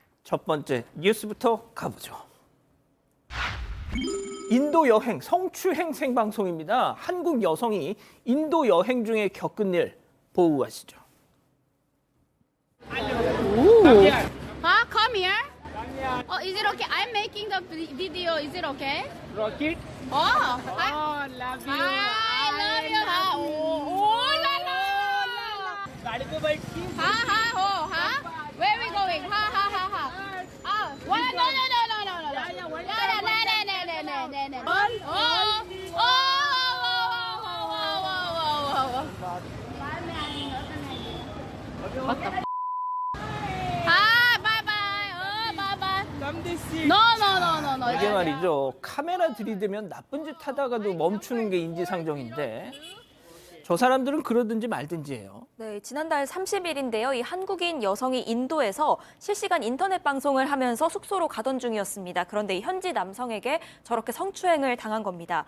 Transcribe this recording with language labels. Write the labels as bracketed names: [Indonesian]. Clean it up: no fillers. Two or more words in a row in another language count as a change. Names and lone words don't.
[Korean] 첫 번째 뉴스부터 가보죠. 인도 여행 성추행 생방송입니다. 한국 여성이 인도 여행 중에 겪은 일 보고하시죠. [English] Huh? Come here? Oh, is it okay? I'm making the video. Is it okay? Rocket? Oh, hi. Oh, love you. I love you. Huh? Oh, la la. [Hindi] गाड़ी पे बैठ के Ha ha ho ha. [English] Where we going? Ha ha ha ha. Oh, what? No no no no no no. No no no no no no. Oh oh oh. What the? Hi, bye bye. Oh, bye bye. come this seat. No no no no no. [Korean] 이게 말이죠. 카메라 들이대면 나쁜 짓 하다가도 멈추는 게 인지상정인데 저 사람들은 그러든지 말든지예요. 네, 지난달 30일인데요. 이 한국인 여성이 인도에서 실시간 인터넷 방송을 하면서 숙소로 가던 중이었습니다. 그런데 이 현지 남성에게 저렇게 성추행을 당한 겁니다.